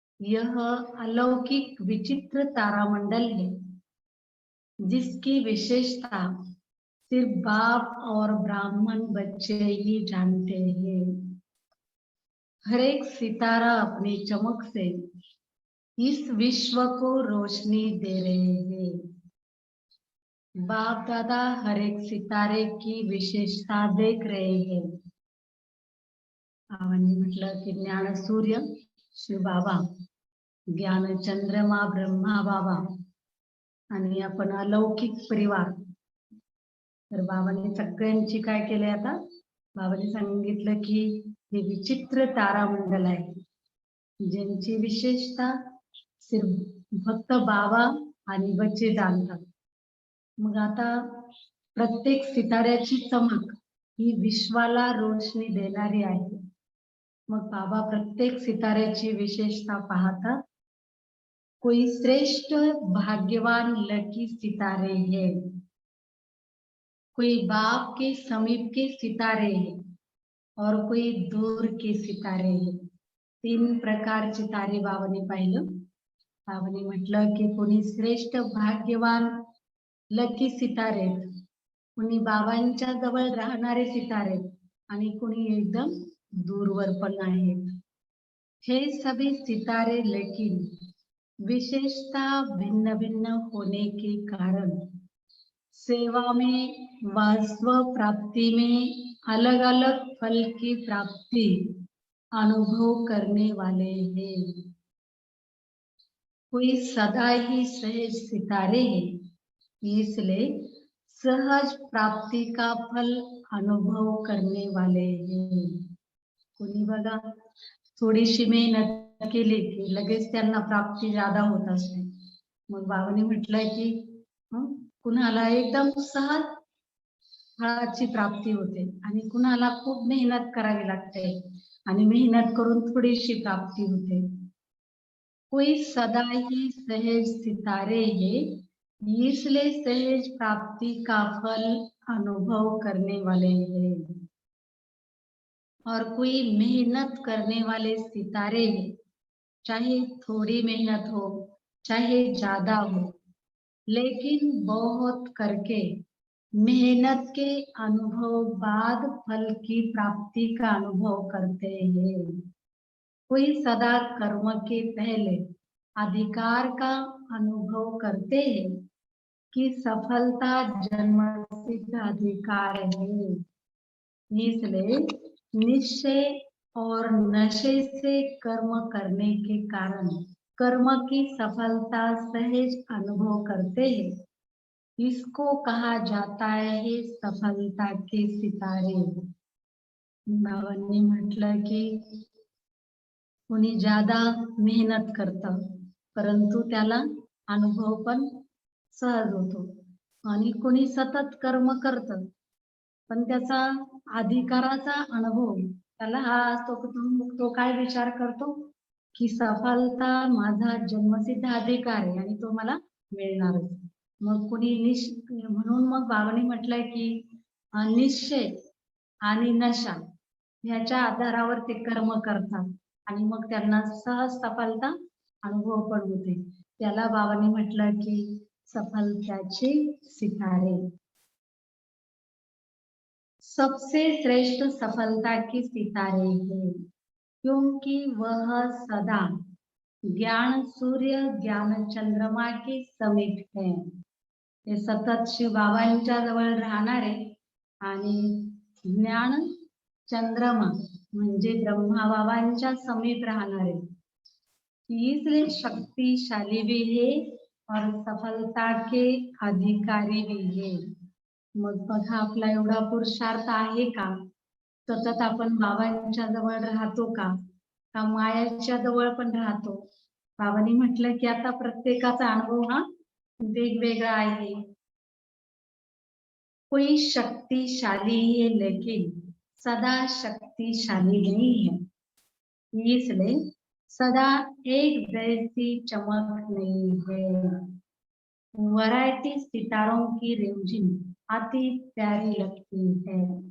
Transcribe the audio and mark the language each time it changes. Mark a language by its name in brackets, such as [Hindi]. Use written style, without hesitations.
[Hindi] यह अलौकिक विचित्र तारामंडल है जिसकी विशेषता सिर्फ बाप और ब्राह्मण बच्चे ही जानते हैं। हर एक सितारा अपनी चमक से इस विश्व को रोशनी दे रहे हैं। बाप दादा हर एक सितारे की विशेषता देख रहे हैं। [Marathi] बाबांनी म्हटलं की ज्ञान सूर्य शिव बाबा, ज्ञान चंद्रमा ब्रह्मा बाबा आणि आपण अलौकिक परिवार। तर बाबांनी सगळ्यांची काय केले, आता बाबांनी सांगितलं की हे विचित्र तारामंडल आहे ज्यांची विशेषता सिर्फ फक्त बाबा आणि बच्चे जाणतात। मग आता प्रत्येक सिताऱ्याची चमक ही विश्वाला रोशनी देणारी आहे। मग बाबा प्रत्येक सिताऱ्याची विशेषता पाहतात। [Hindi] कोई श्रेष्ठ भाग्यवान लकी सितारे हैं, कोई बाप के समीप के सितारे हैं और कोई दूर के सितारे हैं। [Marathi] तीन प्रकारचे तारे बाबांनी पाहिलं. बाबांनी म्हटलं की कोणी श्रेष्ठ भाग्यवान लकी सितारे, कोणी बाबांच्या जवळ राहणारे सितारे आणि कोणी एकदम दूरवर पण आहेत. [Hindi] हे सभी सितारे लेकिन विशेषता भिन्न भिन्न होने के कारण सेवा में व स्व प्राप्ति में अलग अलग फल की प्राप्ति अनुभव करने वाले हैं. कोई सदा ही सहज सितारे हैं, इसलिए सहज प्राप्ति का फल अनुभव करने वाले हैं. [Marathi] कोणी बघा थोडीशी मेहनत केली की लगेच त्यांना प्राप्ती ज्यादा होत असते. मग बाबांनी म्हटलंय की कुणाला एकदम सहज फळाची प्राप्ती होते आणि कुणाला खूप मेहनत करावी लागते आणि मेहनत करून थोडीशी प्राप्ती होते. [Hindi] कोई सदा ही सहज सितारे है, इसलिए सहज प्राप्ति का फल अनुभव करने वाले हैं. और कोई मेहनत करने वाले सितारे हैं, चाहे थोड़ी मेहनत हो चाहे ज्यादा हो, लेकिन बहुत करके मेहनत के अनुभव बाद फल की प्राप्ति का अनुभव करते हैं. कोई सदा कर्म के पहले अधिकार का अनुभव करते हैं कि सफलता जन्मसिद्ध अधिकार है, इसलिए निश्चय और नशे से कर्म करने के कारण कर्म की सफलता सहज अनुभव करते हैं. इसको कहा जाता है सफलता के सितारे. [Marathi] बाबांनी म्हटलं की कोणी ज्यादा मेहनत करतं परंतु त्याला अनुभव पण सहज होतो आणि कोणी सतत कर्म करतं पण त्याचा अधिकाराचा अनुभव त्याला हा असतो की तो काय विचार करतो की सफलता माझा जन्मसिद्ध अधिकार आहे आणि तो मला मिळणारच. मग कोणी म्हणून मग बाबांनी म्हटलंय की निश्चय आणि नशा ह्याच्या आधारावर ते कर्म करतात आणि मग त्यांना सहज सफलता अनुभव पण होते. त्याला बाबांनी म्हटलं की सफलताचे सितारे. [Hindi] सबसे श्रेष्ठ सफलता के सितारे हैं क्योंकि वह सदा ज्ञान सूर्य ज्ञान चंद्रमा के समीप है. [Marathi] हे सतत शिव बाबांच्या जवळ राहणारे आणि ज्ञान चंद्रमा म्हणजे ब्रह्मा बाबांच्या समीप राहणारे. [Hindi] इसलिए शक्तिशाली भी है और सफलता के अधिकारी भी है. [Marathi] मग बघा आपला एवढा पुरुषार्थ आहे का, सतत आपण बाबांच्या जवळ राहतो का मायाच्या जवळ पण राहतो. बाबांनी म्हटलं की आता प्रत्येकाचा अनुभव हा वेगवेगळा आहे. [Hindi] कोई शक्तिशाली है लेकिन सदा शक्तिशाली नहीं है, इसलिए सदा एक जैसी चमक नहीं है. वैरायटी सितारों की रिमझिम अति प्यारी लगती है.